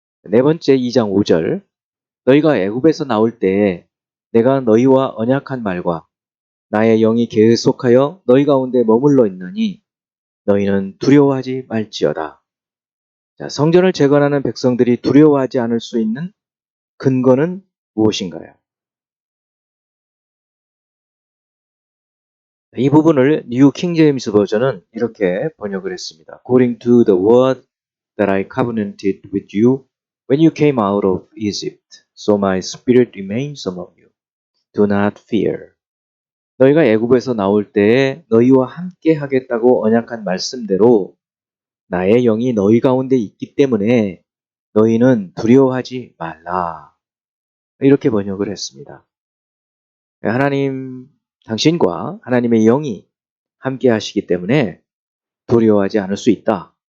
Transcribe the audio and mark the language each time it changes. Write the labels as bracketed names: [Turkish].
[Korean] 네 번째 2장 5절. 너희가 애굽에서 나올 때에 내가 너희와 언약한 말과 나의 영이 계속하여 너희 가운데 머물러 있느니 너희는 두려워하지 말지어다. 자, 성전을 재건하는 백성들이 두려워하지 않을 수 있는 근거는 무엇인가요? 이 부분을 뉴 킹제임스 버전은 이렇게 번역을 했습니다. [English] According to the word that I covenanted with you when you came out of Egypt, so my spirit remains among you. Do not fear. [Korean] 너희가 애굽에서 나올 때에 너희와 함께 하겠다고 언약한 말씀대로 나의 영이 너희 가운데 있기 때문에 너희는 두려워하지 말라. 이렇게 번역을 했습니다. 하나님, 당신과 하나님의 영이 함께 하시기 때문에 두려워하지 않을 수 있다.